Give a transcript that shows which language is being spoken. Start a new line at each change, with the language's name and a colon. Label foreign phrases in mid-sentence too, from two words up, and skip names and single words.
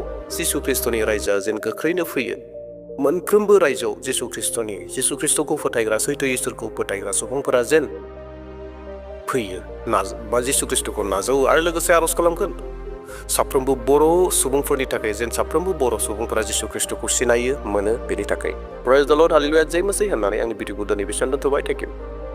Bodo: जिसु ख्रिस्टनि रायजोआ जेन गोख्रैनो फैयो मोनफ्रोमबो रायजोआव जिसु ख्रिस्टखौ फोथायग्रा सैथो इसोरखौ फोथायग्रा सुबुंफोरा जेन फैयो बा जिसु ख्रिस्टखौ नाजावो आरो लोगोसे आरज खालामगोन साफ्रोमबो बर' सुबुंफोरनि थाखाय जेन साफ्रोमबो बर' सुबुंफोरा जिसु ख्रिस्टखौ सिनायो मोनो बेनि थाखाय
English: praise the Lord
Bodo: हालेलुया
Hindi: जय मसीह
Bodo: होननानै आंनि भिडिअखौ दिनै बेसेबां दोनथ'बाय
English: thank you